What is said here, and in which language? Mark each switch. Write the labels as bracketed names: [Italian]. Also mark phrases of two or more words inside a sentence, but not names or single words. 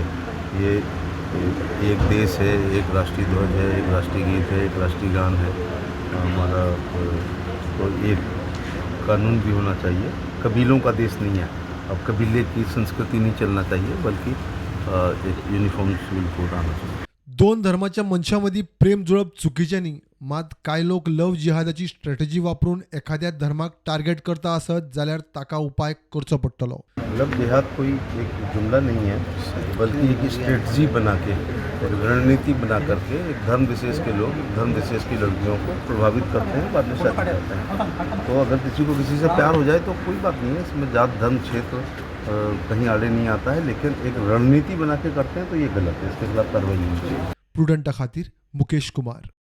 [Hindi] ये एक देश है, एक राष्ट्रीय ध्वज है, एक राष्ट्रीय गीत है, एक राष्ट्रीय गान है हमारा, तो एक कानून भी होना चाहिए। कबीलों का देश नहीं है, अब कबीले की संस्कृति नहीं चलना चाहिए, बल्कि एक [English] uniform civil code [Hindi] आना चाहिए। [Konkani] दोन धर्माच्या मंशामध्ये प्रेम जुळप चुकीचे नाही, मात काय लोक लव जिहादाची स्ट्रॅटेजी वापरून एखाद्या धर्माक टार्गेट करता असत जाल्यार ताका उपाय करचो पडटलो। [Hindi] लव जिहाद कोई एक जुमला नहीं है, बल्कि एक स्ट्रेटजी बना के, एक रणनीति बना करके एक धर्म विशेष के लोग धर्म विशेष की लड़कियों को प्रभावित करते हैं, बाद में शादी करते हैं। तो अगर किसी को किसी से प्यार हो जाए तो कोई बात नहीं है, इसमें जात धर्म क्षेत्र कहीं आड़े नहीं आता है, लेकिन एक रणनीति बना के करते हैं तो ये गलत है, इसके खिलाफ कार्रवाई होनी चाहिए। [Konkani] प्रुडंटा खातीर मुकेश कुमार।